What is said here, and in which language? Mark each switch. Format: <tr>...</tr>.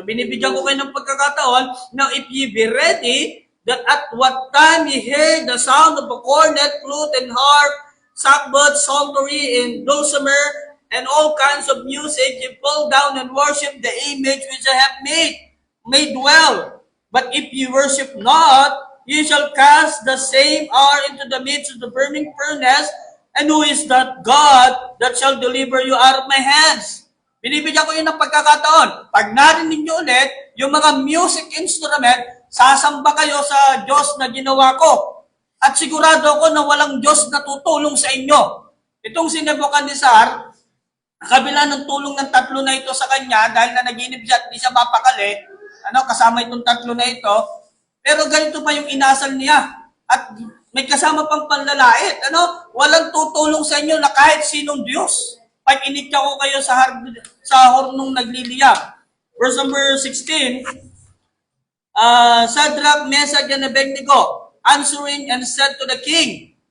<tl>So binibigyan ko kayo ng pagkakataon,</tl> <en>Now if ye be ready, that at what time ye hear the sound of a cornet, flute, and harp, sackbut, psaltery, and dulcimer, and all kinds of music, ye fall down and worship the image which I have made well. But if ye worship not, ye shall cast the same hour into the midst of the burning furnace. And who is that God that shall deliver you out of my hands?</en> <tl>Binibigyan ko yun ng pagkakataon. Pag narinig nyo ulit, yung mga music instrument, sasamba kayo sa Diyos na ginawa ko. At sigurado ako na walang Diyos na tutulong sa inyo. Itong si Nebuchadnezzar, kabila ng tulong ng tatlo na ito sa kanya, dahil na naginip siya at di siya mapakali, kasama itong tatlo na ito, pero ganito pa yung inasal niya. At may kasama pang panlalait. Walang tutulong sa inyo na kahit sinong Diyos. Pag initya ko kayo sa hornong nagliliyab.</tl> <en>Verse number 16, Shadrach, Meshach, and Abednego, answering and said to the king.</en>